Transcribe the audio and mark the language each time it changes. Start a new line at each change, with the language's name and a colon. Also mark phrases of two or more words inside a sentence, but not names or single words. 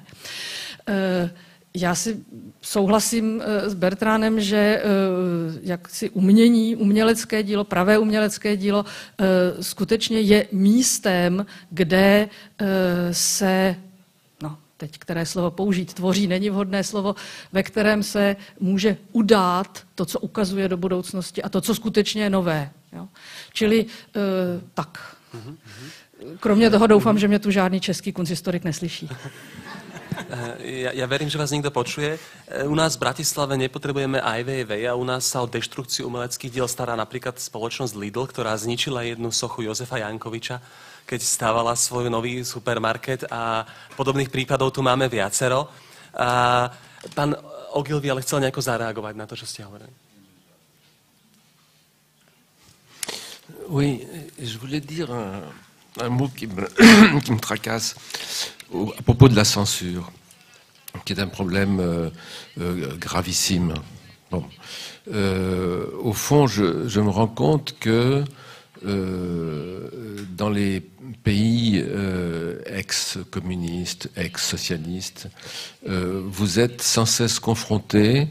Czech: Já si souhlasím s Bertránem, že jaksi umělecké dílo, pravé umělecké dílo skutečně je místem, kde se teď které slovo použít, tvoří, není vhodné slovo, ve kterém se může udát to, co ukazuje do budoucnosti a to, co skutečně je nové. Jo? Čili tak. Kromě toho doufám, že mě tu žádný český kunsthistorik neslyší.
Slovak: Ja verím, že vás niekto počuje. U nás v Bratislave nepotrebujeme Ai Weiwei a u nás sa o deštrukciu umeleckých diel stará napríklad spoločnosť Lidl, ktorá zničila jednu sochu Jozefa Jankoviča, keď stávala svoj nový supermarket a podobných prípadov tu máme viacero. A pán Ogilvy ale chcel nejako zareagovať na to, čo ste hovorili.
French: Oui, je voulais dire un mot qui me tracasse à propos de la censure, qui est un problème gravissime. Bon. Au fond, je me rends compte que dans les pays ex-communistes, ex-socialistes, vous êtes sans cesse confrontés